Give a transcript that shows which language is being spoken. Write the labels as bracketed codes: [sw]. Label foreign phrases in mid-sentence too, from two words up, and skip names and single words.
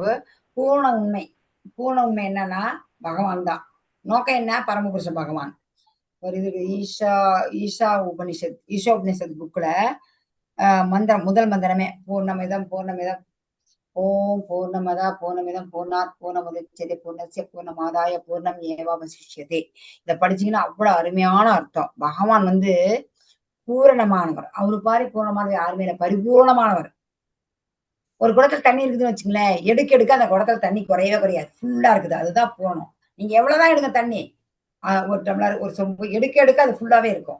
[ta] பூர்ண உண்மை, பூர்ண உண்மை என்னன்னா பகவான் தான். நோக்கம் என்ன, பரமபுருஷ பகவான். ஒரு இது ஈஷோபனிஷத் புக்ல மந்திரம், முதல் மந்திரமே [sa] पूर्णमिदम् ओम् पूर्णमदः पूर्णमिदम् पूर्णात् पूर्णमुदच्यते पूर्णस्य पूर्णमादाय पूर्णम् एवावशिष्यते. [ta] இத படிச்சீங்கன்னா அவ்வளவு அருமையான அர்த்தம். பகவான் வந்து பூரணமானவர். அவரு பாரி பூரணமானவர் யாருமே இல்லை, பரிபூர்ணமானவர். ஒரு குடத்துல தண்ணி இருக்குதுன்னு வச்சுங்களேன், எடுக்க அந்த குடத்துல தண்ணி குறையவே குறையாது, ஃபுல்லா இருக்குது. அதுதான் பூரணம். நீங்க எவ்வளவுதான் எடுங்க தண்ணி, ஒரு டம்ளர் ஒரு சொம்பு எடுக்க அது ஃபுல்லாவே இருக்கும்.